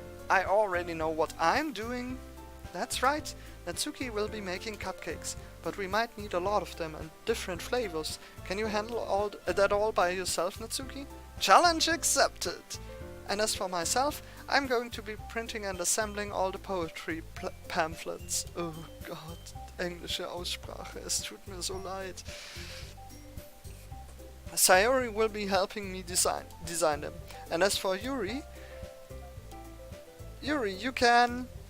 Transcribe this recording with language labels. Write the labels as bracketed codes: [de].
[en] I already know what I'm doing. That's right, Natsuki will be making cupcakes, but we might need a lot of them and different flavors. Can you handle that all by yourself, Natsuki? Challenge accepted! And as for myself, I'm going to be printing and assembling all the poetry pamphlets. [de] Oh Gott, englische Aussprache, es tut mir so leid. [en] Sayuri will be helping me design them. And as for Yuri, you can...